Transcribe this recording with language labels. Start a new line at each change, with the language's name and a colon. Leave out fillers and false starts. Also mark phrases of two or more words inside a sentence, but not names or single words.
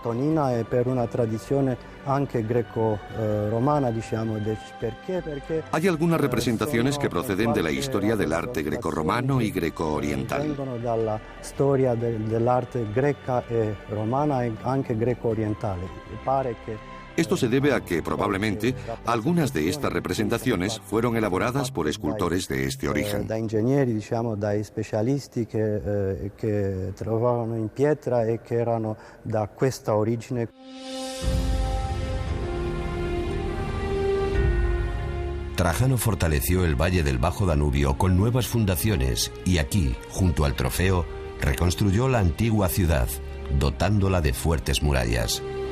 Spanish: Hay algunas representaciones que proceden de la historia del arte grecorromano y greco-oriental. Esto se debe a que, probablemente, algunas de estas representaciones fueron elaboradas por escultores de este origen.
Italian: Da ingegneri, dai specialisti che trovavano in pietra e che erano da questa origine.
Spanish: Trajano fortaleció el valle del Bajo Danubio con nuevas fundaciones y aquí, junto al Trofeo, reconstruyó la antigua ciudad, dotándola de fuertes murallas.